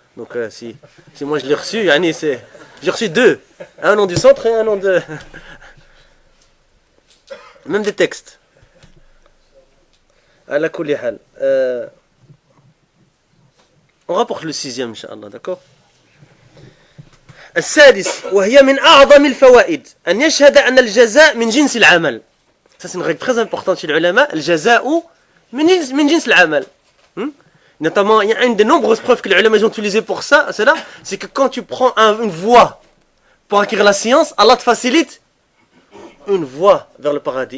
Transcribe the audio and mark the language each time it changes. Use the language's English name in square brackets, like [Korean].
[French] Donc si moi je l'ai reçu, j'ai reçu deux. Un nom du centre et un nom de... Même des textes. [Arabic] على كل حال [French] on rapporte le sixième inchallah d'accord. [Arabic] السادس وهي من أعظم الفوائد أن يشهد أن الجزاء من جنس العمل. [French] Ça c'est une règle très importante chez les ulama. [Arabic] الجزاء من جنس العمل. [French] Notamment, il y a une des nombreuses preuves que les ulama ont utilisées pour ça, c'est que quand tu prends une voie pour acquérir la science, Allah te facilite une voie vers le paradis.